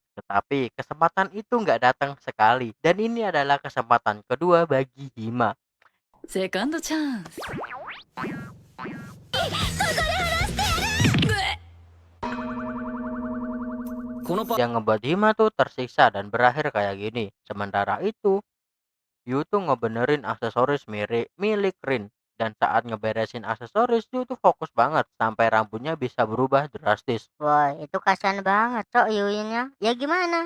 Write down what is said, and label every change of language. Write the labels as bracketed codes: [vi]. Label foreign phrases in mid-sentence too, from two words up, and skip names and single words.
[id] Tetapi kesempatan itu nggak datang sekali. Dan ini adalah kesempatan kedua bagi Hima. [ja] セカンドチャンス このパ [id] Yang ngebuat Hima tuh tersiksa dan berakhir kayak gini. Sementara itu, Yu tuh ngebenerin aksesoris milik Rin. Dan saat ngeberesin aksesoris, Yu tuh fokus banget sampai rambutnya bisa berubah drastis. Woi, itu kasihan banget, Cok, Yuyinnya. Ya gimana?